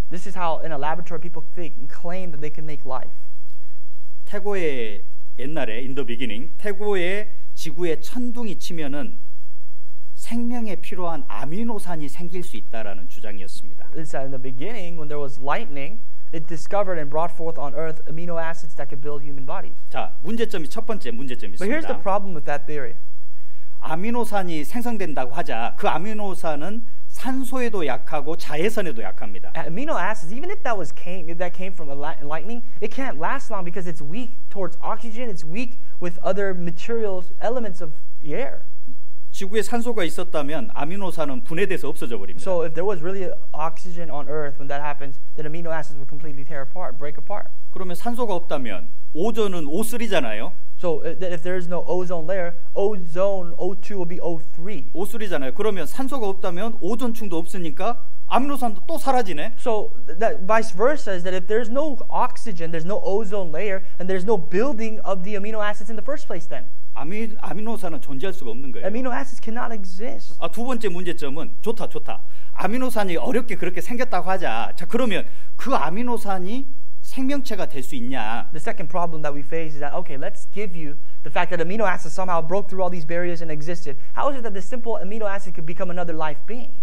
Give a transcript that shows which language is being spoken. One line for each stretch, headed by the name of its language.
English: This is how in a laboratory people think and claim that they can make life.
Korean: 태고에 옛날에
English: in the beginning
Korean: 태고에 지구에 천둥이 치면은 생명에 필요한 아미노산이 생길 수 있다라는 주장이었습니다.
English: It's in the beginning when there was lightning, it discovered and brought forth on earth amino acids that could build human bodies.
Korean: 자, 첫 번째 문제점이
English: But here's the
Korean: 있습니다.
English: problem with that theory.
Korean: 아미노산이 생성된다고 하자 그 아미노산은 산소에도 약하고 자외선에도 약합니다.
English: Amino acids, even if that came from lightning, it can't last long because it's weak towards oxygen. It's weak with other materials, elements of the air.
Korean: 지구에 산소가 있었다면 아미노산은 분해돼서 없어져 버립니다.
English: So if there was really oxygen on Earth when that happens, then amino acids would completely tear apart, break apart.
Korean: 그러면 산소가 없다면 오존은 O3잖아요.
English: So if there is no ozone layer, ozone O2 will be O3.
Korean: O3잖아요. 그러면 산소가 없다면 오존층도 없으니까 아미노산도 또 사라지네.
English: So that vice versa is that if there's no oxygen, there's no ozone layer, and there's no building of the amino acids in the first place then.
Korean: 아미노산은 존재할 수가 없는 거예요.
English: Amino acids cannot exist.
Korean: 두 번째 문제점은 좋다. 아미노산이 어렵게 그렇게 생겼다고 하자. 자, 그러면 그 아미노산이 생명체가 될 수 있냐?
English: The second problem that we face is that, okay, let's give you the fact that amino acids somehow broke through all these barriers and existed. How is it that the simple amino acid could become another life being?